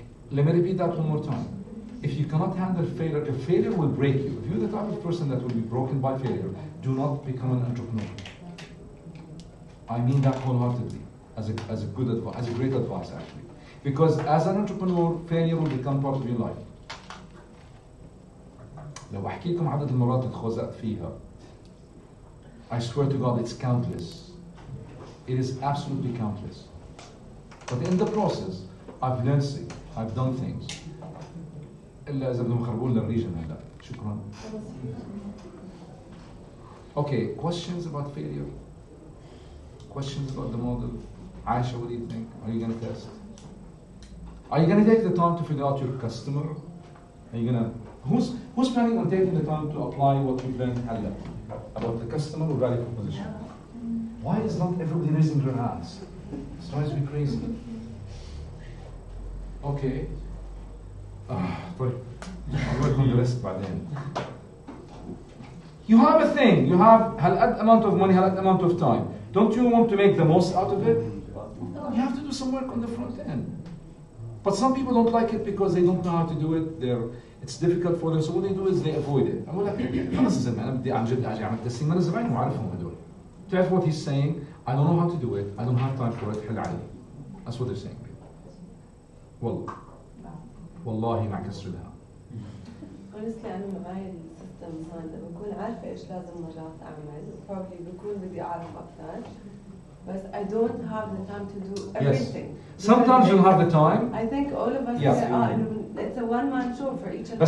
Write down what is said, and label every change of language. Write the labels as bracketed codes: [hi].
[en] Let me repeat that one more time. If you cannot handle failure, if failure will break you, if you're the type of person that will be broken by failure, do not become an entrepreneur. I mean that wholeheartedly, as a good advice, as a great advice actually. Because as an entrepreneur, failure will become part of your life. [ar] لو أحكي لكم عدد المرات اللي اتخوزقت فيها, [en] I swear to God it's countless. It is absolutely countless. But in the process, I've learned things. I've done things. [ar] إلا إذا بدهم يخربوا لنا الريجن هلا. شكرا. [en] Okay, questions about failure? Questions about the model? Aisha, what do you think? Are you going to test? Are you going to take the time to figure out your customer? Are you going to? Who's planning on taking the time to apply what you've learned هلا about the customer or value proposition? Why is not everybody raising their hands? It drives me crazy. Okay. طيب. I'll work on the rest بعدين. You have a thing. You have هالقد amount of money, هالقد amount of time. Don't you want to make the most out of it? You have to do some work on the front end. But some people don't like it because they don't know how to do it. It's difficult for them. So what they do is they avoid it. [ar] أقول لك خلاص يا زلمة أنا بدي عن جد أجي أعمل تسليم أنا زباين وعارفهم هدول. تعرف [en] what he's saying? I don't know how to do it. I don't have time for it. [ar] حل علي. [en] That's what they're saying. [ar] والله ما كسر لها. honestly أنا معي السيستم هذا بكون عارفة إيش لازم مرات أعمل probably بكون بدي أعرف أكثر [en] but I don't have the time to do everything. Yes. Sometimes you'll have the time. I think all of us it's a one-man show for each of us.